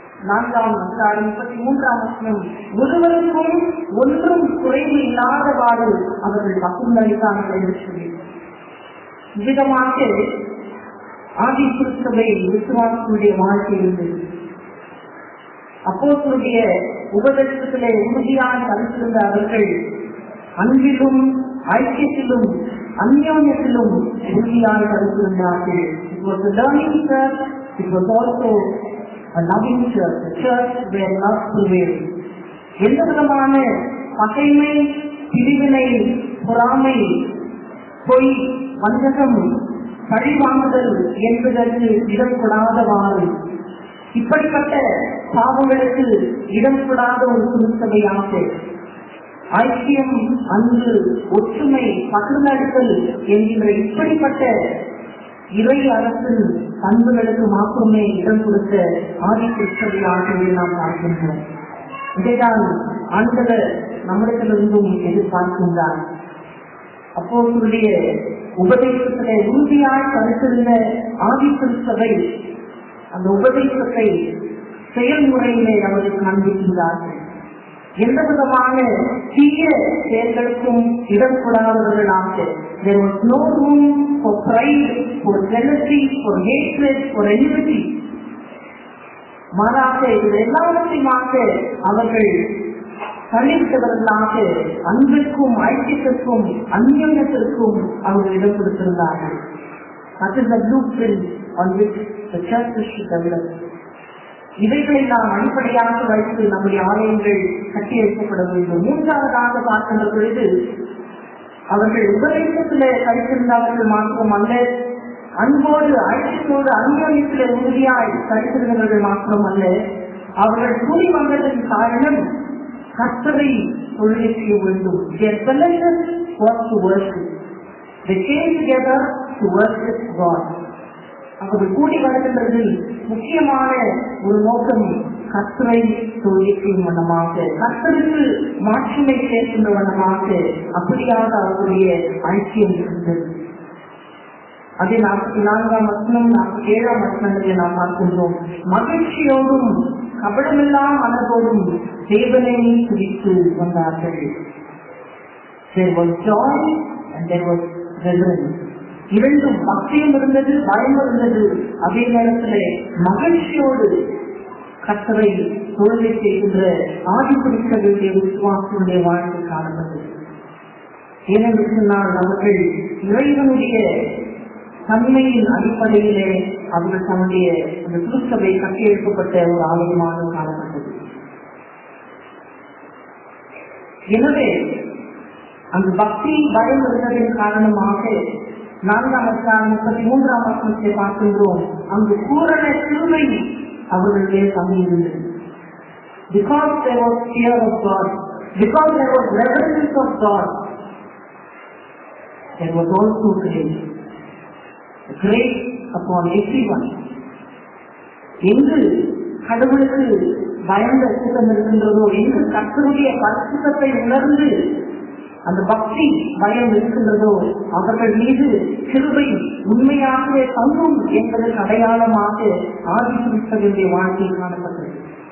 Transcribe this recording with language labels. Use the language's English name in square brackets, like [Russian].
[Tamil] 4ஆம் அதிகாரம் 33ஆம் வசனம் ஒருவருக்கும் ஒன்றும் குறைவு இல்லாதவாறு அவர்கள் பகிர்ந்தளித்தார்கள் என்று சொல்லி விதமாக ஆதி திருச்சபை விசுவாசனுடைய வாழ்க்கை இருந்தது. அப்போஸ்தலருடைய உபதேசத்திலே உறுதியாக கருத்திருந்த அவர்கள் அன்பிலும் ஐக்கியத்திலும் அந்யோன்யத்திலும் உறுதியாக கருத்திருந்தார்கள். [English] It was a learning church, it was also a loving church, a church where love prevailed. [Tamil] எந்த விதமான பகைமை, பிரிவினை, பொறாமை, பொய், வஞ்சகம், பழிவாங்குதல் என்பதற்கு இடம் கொடாதவாறு, இப்படிப்பட்ட பாவங்களுக்கு இடம் கொடாத ஒரு திருச்சபையாக ஐக்கியம், அன்பு, ஒற்றுமை, பகிர்ந்தளித்தல் என்கின்ற இப்படிப்பட்ட இறை அரசின் பண்புகளுக்கு மாத்திரமே இடம் கொடுத்த ஆதி திருச்சபையாகவே நாம் பார்க்கின்றோம். இதைதான் ஆண்டவர் நம்மிடத்திலிருந்தும் எதிர்பார்க்கின்றார். அப்போஸ்தலருடைய உபதேசத்திலே உறுதியாய் கருத்திருந்த ஆதி திருச்சபை அந்த உபதேசத்தை செயல்முறையிலே அவர்கள் காண்பிக்கின்றார்கள். எந்த விதமான தீய செயல்களுக்கும் இடம் கொடாதவர்களாக, [English] there was no room for pride, for jealousy, for hatred, for enmity. [Tamil] மாறாக இது எல்லாவற்றையுமாக அவர்கள் தனித்தவர்களாக அன்பிற்கும் ஐக்கியத்திற்கும் அந்யோன்யத்திற்கும் அவர்கள் இடம் கொடுத்திருந்தார்கள். [English] That is the blueprint on which the church should develop. [Tamil] இவைகளை நாம் அடிப்படையாக வைத்து நம்முடைய ஆலயங்கள் கட்டியெழுப்பப்பட வேண்டும். மூன்றாவதாக பார்க்கின்ற பொழுது அவர்கள் உபதேசத்திலே கழித்திருந்தவர்கள் மாத்திரமல்ல, அன்போடு ஐக்கியத்தோடு அந்யோன்யத்திலே உறுதியாய் கழித்திருந்தவர்கள் மாத்திரமல்ல, அவர்கள் கூடி வந்ததன் காரணம் கர்த்தரை தொழுகை செய்ய வேண்டும். [English] Their fellowship was to worship. They came together to worship God. [Tamil] அவர்கள் கூடி வருகின்றதில் முக்கியமான ஒரு நோக்கம் கர்த்தரை தொழுகை செய்யும் வண்ணமாக, கர்த்தருக்கு மாட்சிமை சேர்க்கின்ற வண்ணமாக அப்படியாக அவர்களுடைய ஐக்கியம் இருந்தது. அதே 44ஆம் வசனம் 47ஆம் வசனங்களை நாம் பார்க்கின்றோம். மகிழ்ச்சியோடும் கபடமில்லாம் மனதோடும் தேவனை துதித்து வந்தார்கள். [English] There was joy and there was reverence. [Tamil] இரண்டும் பக்தியும் இருந்தது, பயம் இருந்தது. அதே நேரத்தில் மகிழ்ச்சியோடு கர்த்தரை தொழுகை செய்கின்ற ஆதி திருச்சபையுடைய விசுவாசனுடைய வாழ்க்கை காணப்பட்டது. ஏனென்று சொன்னால் அவர்கள் இறைவனுடைய தன்மையின் அடிப்படையிலே அவர்கள் தன்னுடைய அந்த திருச்சபை கட்டியெழுப்பப்பட்ட ஒரு ஆலயமாக காணப்பட்டது. எனவே அந்த பக்தி பயம் இருந்ததின் காரணமாக 4ஆம் அதிகாரம் 33ஆம் வசனத்தை பார்க்கின்றோம். அங்கு பூரண கிருபை அவர்களுடைய தங்கியிருந்தது. [English] Because there was fear of God, because there was reverence of God, there was also grace. Grace upon everyone. [Tamil] எங்கு கடவுளுக்கு பயந்த கூட்டம் இருக்கின்றதோ, எங்கு கர்த்தருடைய பரிசுத்தத்தை உணர்ந்து அந்த பக்தி பயம் இருக்கின்றதோ, அவர்கள் மீது கிருபை உண்மையாகவே தங்கும் என்பதற்கு அடையாளமாக ஆதி திருச்சபையுடைய வாழ்க்கை காணப்பட்டது.